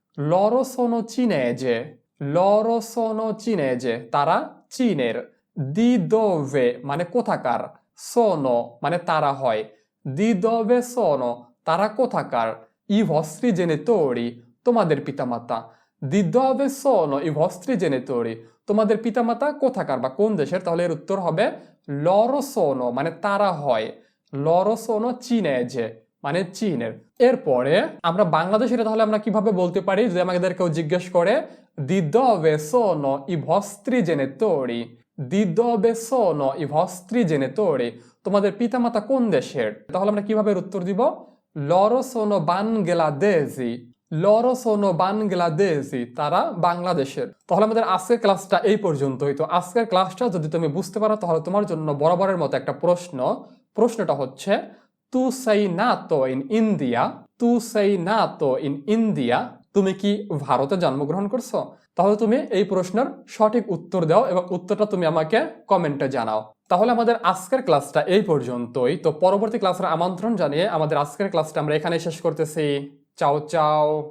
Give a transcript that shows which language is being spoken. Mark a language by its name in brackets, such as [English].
[Italian] loro sono cinese, loro sono cinese তারা চীনের, di dove মানে কোথাকার, sono মানে তারা হয়, di dove sono তারা কোথাকার, i vostri genitori তোমাদের পিতামাতা, di dove sono i vostri genitori [Bangla] তোমাদের পিতামাতা কোথাকার বা কোন দেশের, [Italian] তাহলে এর উত্তর হবে loro sono মানে তারা হয়, loro sono cinese মানে চীনের। [Bangla] এরপরে আমরা বাংলাদেশের তাহলে আমরা কিভাবে বলতে পারি যদি আমাদের কেউ জিজ্ঞেস করে [Italian] di dove sono i vostri genitori, Di dove sono i vostri genitori? [Bangla] তোমাদের পিতামাতা কোন দেশের? তাহলে আমরা কিভাবে এর উত্তর দিব? [Italian] Loro sono bangladesi. Loro sono bangladesi. [Bangla] তারা বাংলাদেশের। তাহলে আমাদের আজকের ক্লাসটা এই পর্যন্তই। তো আজকের ক্লাসটা যদি তুমি বুঝতে পারো তাহলে তোমার জন্য বরাবরের মতো একটা প্রশ্ন। প্রশ্নটা হচ্ছে [Italian] Tu sei nato in India? Tu sei nato in India? [Bangla] তুমি কি ভারতে জন্মগ্রহণ করছো? তাহলে তুমি এই প্রশ্নের সঠিক উত্তর দাও এবং উত্তরটা তুমি আমাকে কমেন্টে জানাও। তাহলে আমাদের আজকের ক্লাসটা এই পর্যন্তই। তো পরবর্তী ক্লাসের আমন্ত্রণ জানিয়ে আমাদের আজকের ক্লাসটা আমরা এখানে শেষ করতেছি। চাও চাও।